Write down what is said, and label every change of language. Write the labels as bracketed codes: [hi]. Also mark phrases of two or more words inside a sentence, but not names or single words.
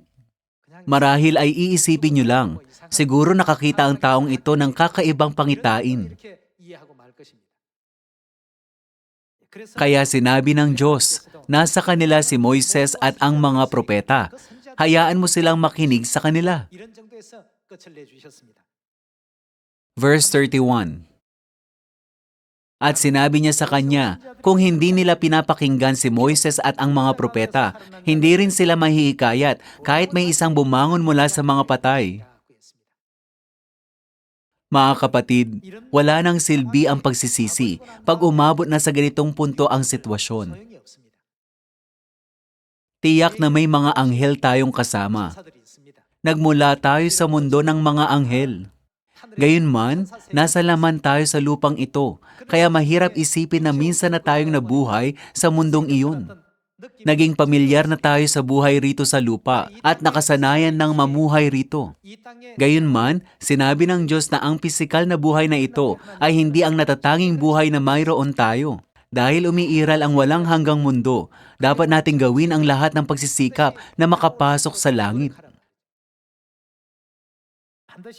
[tl] Marahil ay iisipin niyo lang, siguro nakakita ang taong ito ng kakaibang pangitain. Kaya sinabi ng Diyos, nasa kanila si Moises at ang mga propeta. Hayaan mo silang makinig sa kanila. [ko] 이런 정도에서 끝을 내주셨습니다. [tl] Verse 31. At sinabi niya sa kanya, kung hindi nila pinapakinggan si Moises at ang mga propeta, hindi rin sila mahihikayat kahit may isang bumangon mula sa mga patay. Mga kapatid, wala nang silbi ang pagsisisi pag umabot na sa ganitong punto ang sitwasyon. [ko] 소용이 없습니다. [tl] Tiyak na may mga anghel tayong kasama. [ko] 천사들이 있습니다. [tl] Nagmula tayo sa mundo ng mga anghel. Gayunman, nasa laman tayo sa lupang ito, kaya mahirap isipin na minsan na tayong nabuhay sa mundong iyon. Naging pamilyar na tayo sa buhay rito sa lupa at nakasanayan ng mamuhay rito. [ko] 이 땅에 [tl] Gayunman, sinabi ng Diyos na ang pisikal na buhay na ito ay hindi ang natatanging buhay na mayroon tayo. Dahil umiiral ang walang hanggang mundo, dapat nating gawin ang lahat ng pagsisikap na makapasok sa langit. [ko] 반드시